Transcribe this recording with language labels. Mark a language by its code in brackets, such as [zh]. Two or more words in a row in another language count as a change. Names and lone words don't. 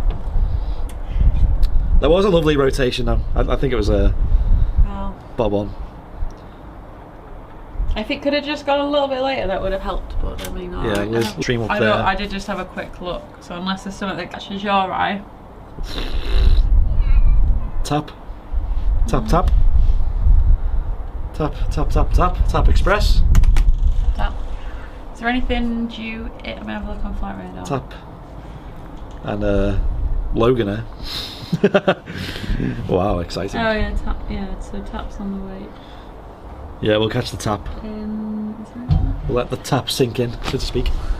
[en] There was a lovely rotation though. I think it was a Well, bob on. if it could have just gone a little bit later, that would have helped, but I mean, Yeah, it was stream up I there. know, I did just have a quick look, so unless there's something that catches your eye. Tap. Tap, tap. Tap, tap, tap, tap. Tap Express. Tap. Is there anything due? I'm gonna have a look on flight radar. Tap. And Logan there. Wow, exciting. Oh yeah, tap. Yeah, so tap's on the way. Yeah, we'll catch the tap. Is there anything? We'll let the tap sink in, so to speak.